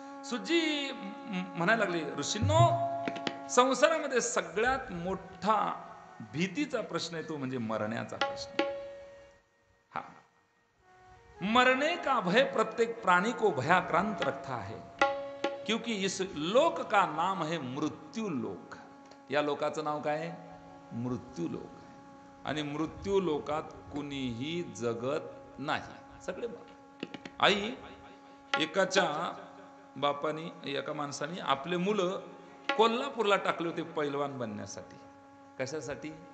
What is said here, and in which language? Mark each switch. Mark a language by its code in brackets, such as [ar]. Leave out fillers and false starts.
[mr] सुजी म्हणायला लागली, ऋषींनो, संसारामध्ये सगळ्यात मोठा भीतीचा प्रश्न आहे तो म्हणजे मरण्याचा प्रश्न. [hi] मरने का भय प्रत्येक प्राणी को भयाक्रांत रखता है, क्योंकि इस लोक का नाम है मृत्यू लोक. [mr] या लोकाचं नाव काय आहे? मृत्यू लोक. आणि मृत्यू लोकात कुणीही जगत नाही, सगळे मर. आई एकाच्या बापानी, एका माणसाने आपले मुलं कोल्हापूरला टाकले होते पैलवान बनण्यासाठी. कशासाठी?